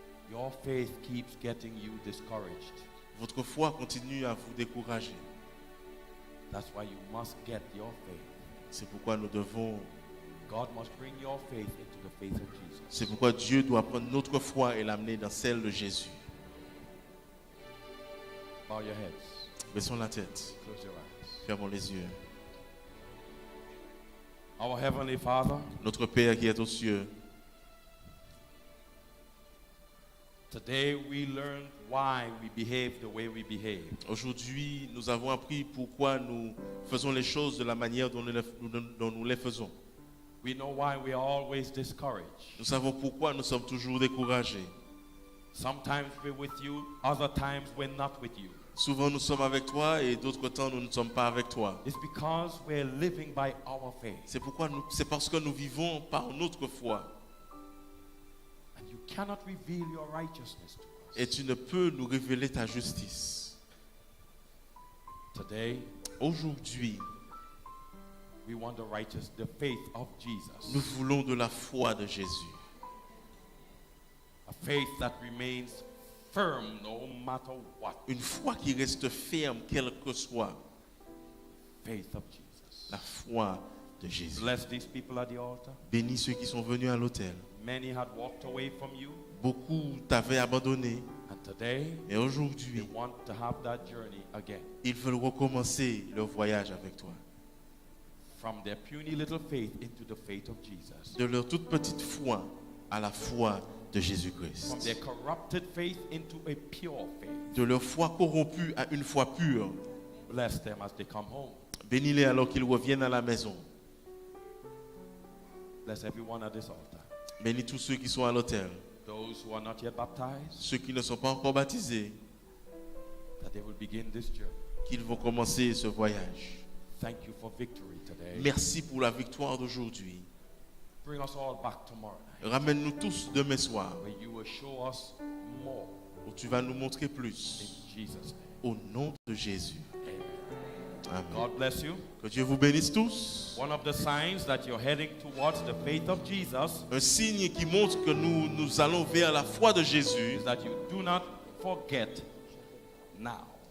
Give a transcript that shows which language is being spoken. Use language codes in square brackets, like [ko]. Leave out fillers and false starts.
[en] Your faith keeps getting you discouraged. [fr] votre foi continue à vous décourager. [en] That's why you must get your faith. [fr] C'est pourquoi nous devons, [en] God must bring your faith into the faith of Jesus. [fr] c'est pourquoi Dieu doit prendre notre foi et l'amener dans celle de Jésus. [en] Bow your heads. [fr] Baissons la tête, [en] Close your eyes. [fr] fermons les yeux. [en] Our Heavenly Father, [fr] Notre Père qui est aux cieux, [en] today we learned why we behave the way we behave. [fr] aujourd'hui, nous avons appris pourquoi nous faisons les choses de la manière dont nous les faisons. [en] We know why we are always discouraged. [fr] Nous savons pourquoi nous sommes toujours découragés. [en] Sometimes we're with you, other times we're not with you. [fr] Souvent nous sommes avec toi et d'autres temps nous ne sommes pas avec toi. [en] It's because we're living by our faith. [fr] C'est parce que nous vivons par notre foi. [en] And you cannot reveal your righteousness to us. [fr] Et tu ne peux nous révéler ta justice. [en] Today, [fr] Aujourd'hui, [en] we want the faith of Jesus. [fr] nous voulons de la foi de Jésus. [en] A faith that remains firm no matter what. [fr] Une foi qui reste ferme, quel que soit. [en] Faith of Jesus. [fr] La foi de Jésus. [en] Bless these people at the altar. [fr] Bénis ceux qui sont venus à l'autel. [en] Many had walked away from you, [fr] Beaucoup t'avaient abandonné. [en] and today [fr] Et [en] they [fr] aujourd'hui, [en] want to have that journey again. [fr] ils veulent recommencer leur voyage avec toi. [en] From their puny little faith into the faith of Jesus. [fr] De leur toute petite foi à la foi de [en] From [fr] Jésus-Christ. [en] their corrupted faith into a pure faith. [fr] De leur foi corrompue à une foi pure. [en] Bless them as they come home. [fr] Bénis-les alors qu'ils reviennent à la maison. [en] Bless everyone at this altar. [fr] Bénis tous ceux qui sont à l'autel. [en] Those who are not yet baptized, [fr] Ceux qui ne sont pas encore baptisés, [en] that they will begin this journey. [fr] qu'ils vont commencer ce voyage. [en] Thank you for victory today. [fr] Merci pour la victoire d'aujourd'hui. [en] Bring us all back tomorrow night, [fr] Ramène-nous tous demain soir, [en] where you will show us more. [fr] où tu vas nous montrer plus. [en] In Jesus' name. [fr] Au nom de Jésus. Amen. [en] God bless you. [fr] Que Dieu vous bénisse tous. [en] One of the signs that you're heading towards the faith of Jesus [fr] Un signe qui montre que nous allons vers la foi de Jésus, [en] is that you do not forget now